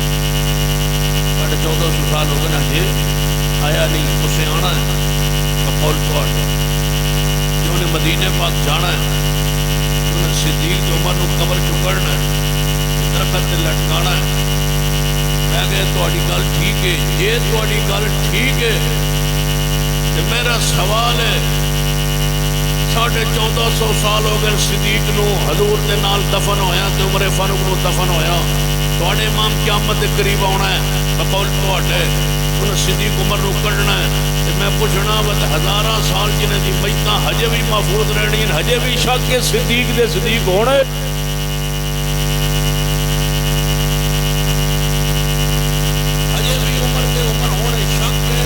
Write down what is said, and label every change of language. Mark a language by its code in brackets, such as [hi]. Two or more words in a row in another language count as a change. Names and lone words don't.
[pa] 1400 سال ہو گئے ہجے آیا نہیں، اسے آنا ہے بقول پاک، جو نے مدینے پاک جانا ہے، انہیں صدیق عمر نو قبر چکڑنا ہے، درخت تے لٹکانا ہے. میں کہے تہاڈی گل ٹھیک ہے، یہ تہاڈی گل ٹھیک ہے کہ میرا سوال ہے 1450 سال ہو گئے صدیق نو حضور دے نال دفن ہویا تے عمر فاروق نو دفن ہویا، تہاڈے امام قیامت دے قریب آنا ہے بقول تہاڈے، انہیں صدیق عمر نو کڈنا ہے. میں پوچھنا ود ہزاراں سال جنہیں دی میتاں ہجے بھی محفوظ رہنی، ہجے بھی شک کے صدیق دے صدیق ہونے، ہجے بھی عمر دے عمر ہونے شک ہے.